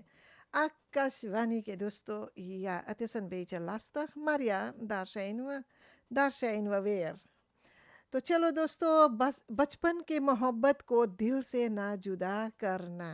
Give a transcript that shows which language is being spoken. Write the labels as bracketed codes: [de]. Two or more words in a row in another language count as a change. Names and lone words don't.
[hns] Akasvani के दोस्तों, [nl] ja, het is een beetje lastig, maar ja, daar zijn we weer. [hns] तो चलो दोस्तों, बस बचपन की मोहब्बत को दिल से ना जुदा करना.